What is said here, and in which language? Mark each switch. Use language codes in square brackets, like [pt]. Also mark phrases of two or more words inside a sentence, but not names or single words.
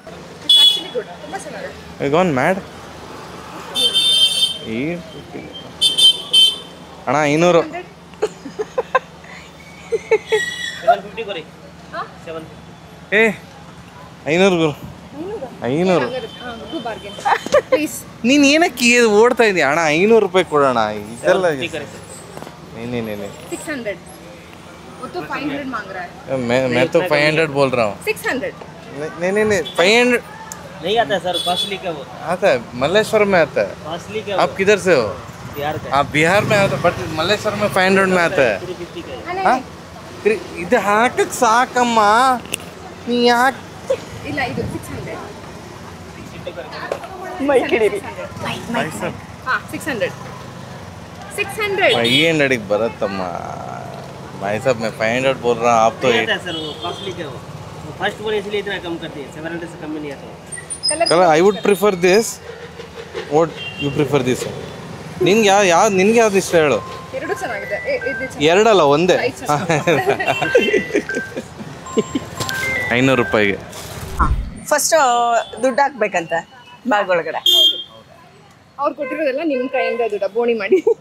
[en] gone mad [kn] ಈ ಅಣ್ಣ 500 ಏ 500 ನೀನ್ ಏನಕ್ಕೆ ಓಡ್ತಾ ಇದೀಯ ಅಣ್ಣ? 500 ರೂಪಾಯಿ ಕೊಡೋಣ. ಇದೆಲ್ಲ [hi] 600 वो तो 500 मांग रहा है. मैं तो 500 बोल रहा हूँ. 600 नहीं 500 नहीं आता है सर, कॉस्टली का वो आता है. मल्लेश्वर में आता है. कॉस्टली का आप किधर से हो? बिहार का आप बिहार में आता, बट मल्लेश्वर में 500 में आता है. 350 का है. हाँ? [kn] ಇದು ಹಾಕಕ್ ಸಾಕಮ್ಮ. ನೀ ಯಾಕೆ ಇಲ್ಲ ಇದು 600 ಮೈಕ್ ಹಿಡೀರಿ. ಹಾ 600 500 ಬರತ್ತಮ್ಮ. [hi] भाई साहब मैं 500 बोल रहा हूँ. आप तो नहीं आता है सर, वो कॉस्टली का वो [en] first one [hi] इसलिए इतना कम कर दिए. 700 से कम में नहीं आता. [en] कलर I would prefer this. What you prefer this? [kn] ನಿನ್ಗೆ ನಿನ್ಗೆ ಯಾವ್ದು ಇಷ್ಟ ಹೇಳು? ಎರಡು ಚೆನ್ನಾಗಿದೆ. ಎರಡಲ್ಲ ಒಂದೇ. 500 ರೂಪಾಯಿಗೆ ಫಸ್ಟ್ ದುಡ್ಡು ಹಾಕ್ಬೇಕಂತ ಬ್ಯಾಗ್ ಒಳಗಡೆ. ಅವ್ರು ಕೊಟ್ಟಿರೋದೆಲ್ಲ ನಿಮ್ಮ ಕೈಯಿಂದ ದುಡ್ಡ ಬೋಣಿ ಮಾಡಿ.